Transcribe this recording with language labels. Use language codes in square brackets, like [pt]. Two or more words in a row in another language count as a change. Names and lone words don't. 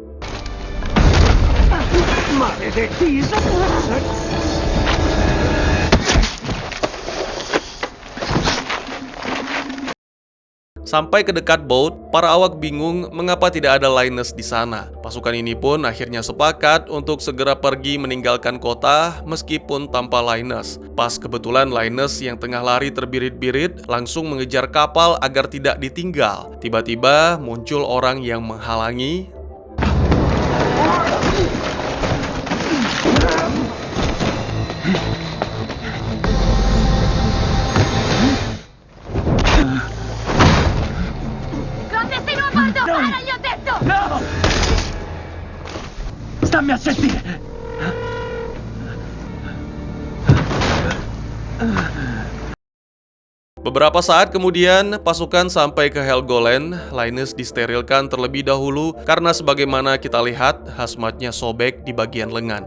[id] Sampai ke dekat boat, para awak bingung mengapa tidak ada Linus di sana. Pasukan ini pun akhirnya sepakat untuk segera pergi meninggalkan kota meskipun tanpa Linus. Pas kebetulan Linus yang tengah lari terbirit-birit langsung mengejar kapal agar tidak ditinggal. Tiba-tiba muncul orang yang menghalangi. [it] Stammi a sentire! [id] Beberapa saat kemudian, pasukan sampai ke Helgoland. Linus disterilkan terlebih dahulu karena sebagaimana kita lihat, hazmatnya sobek di bagian lengan.